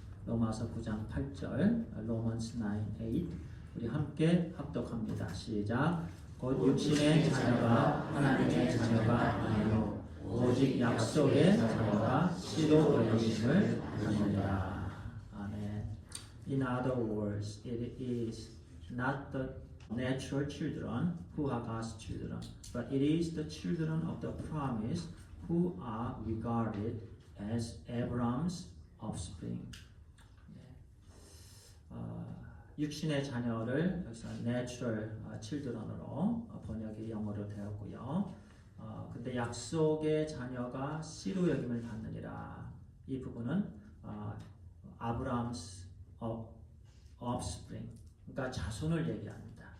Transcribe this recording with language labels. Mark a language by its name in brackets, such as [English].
[Korean] 로마서 9장 8절 Romans 9:8 우리 함께 합독합니다. 시작. 곧 육신의 자녀가 하나님의 자녀가 아니요 오직 약속의 자녀가 씨로 여기심을 받느니라. 아멘. [English] In other words, it is not the natural children who are God's children, but it is the children of the promise who are regarded as Abraham's offspring. [Korean] 육신의 자녀를 여기서 natural children으로 번역이 영어로 되었고요. 근데 약속의 자녀가 씨로 여김을 받느니라. 이 부분은 아브라함's offspring, 그러니까 자손을 얘기합니다.